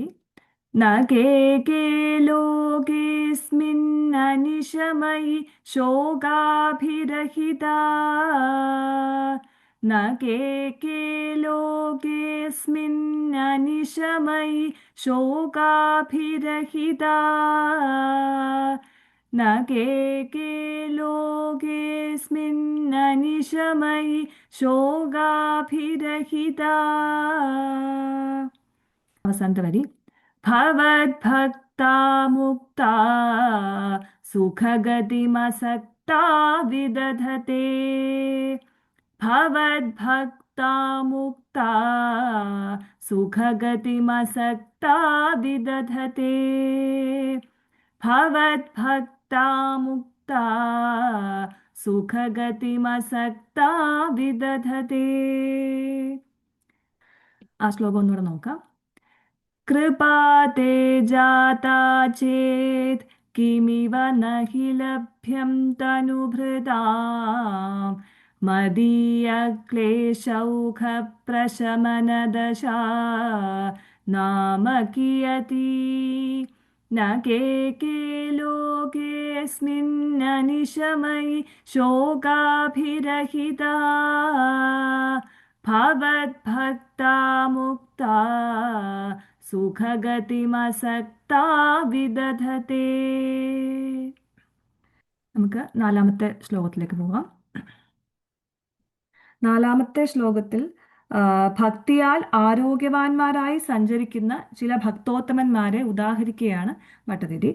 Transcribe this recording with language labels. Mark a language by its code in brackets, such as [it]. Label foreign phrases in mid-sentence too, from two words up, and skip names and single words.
[sa] ന കേകേ ലോകേസ്മിന്നനിശമയി ശോകാഭിരഹിതാ ന കേകേ ലോകേസ്മിന്നനിശമയി ശോകാഭിരഹിതാ ന കേകേ ലോകേസ്മിന്നനിശമയി ശോകാഭിരഹിതാ. [ml] അവസാനത്തെ വരി. [sa] ഭവദ്ഭക്താ മുക്താ സുഖഗതിമസക്താ विदधते भवद्भक्ता मुक्ता सुखगतिमसक्ता विदधते भवद्भक्ता मुक्ता സുഖഗതിമസക്താ വിദധതേ. [ml] ആ ശ്ലോകം ഒന്നുകൂടെ നോക്കാം. [sa] കൃപാ തേ ജാതാ ചേത് കിമിവ നഹി ലഭ്യം തനുഭൃതാം മദീയക്ലേശൗഘ പ്രശമനദശാ നാമ കിയതി न के लोकेऽस्मिन्ननिशमयि शोकाभिरहिता भवद्भक्ता मुक्ता സുഖഗതിമസക്താ വിദധതേ. [ml] നമുക്ക് നാലാമത്തെ ശ്ലോകത്തിലേക്ക് പോകാം. നാലാമത്തെ ശ്ലോകത്തിൽ ഭക്തിയാൽ ആരോഗ്യവാന്മാരായി സഞ്ചരിക്കുന്ന ചില ഭക്തോത്തമന്മാരെ ഉദാഹരിക്കുകയാണ് ഭട്ടതിരി.